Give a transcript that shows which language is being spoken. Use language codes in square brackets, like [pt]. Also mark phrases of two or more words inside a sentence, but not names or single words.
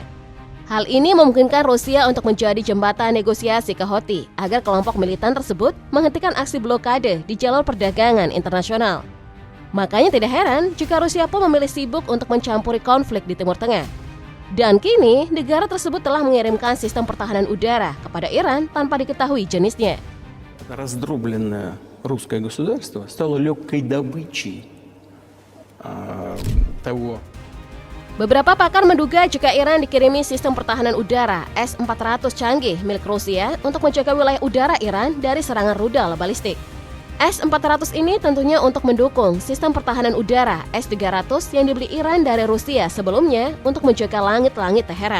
[id] Hal ini memungkinkan Rusia untuk menjadi jembatan negosiasi ke Houthi agar kelompok militan tersebut menghentikan aksi blokade di jalur perdagangan internasional. Makanya tidak heran jika Rusia pun memilih sibuk untuk mencampuri konflik di Timur Tengah. Dan kini, negara tersebut telah mengirimkan sistem pertahanan udara kepada Iran tanpa diketahui jenisnya. [ru] Раздробленное русское государство стало легкой добычей того. [id] Beberapa pakar menduga jika Iran dikirimi sistem pertahanan udara S-400 canggih milik Rusia untuk menjaga wilayah udara Iran dari serangan rudal balistik. S-400 ini tentunya untuk mendukung sistem pertahanan udara S-300 yang dibeli Iran dari Rusia sebelumnya untuk menjaga langit-langit Teheran.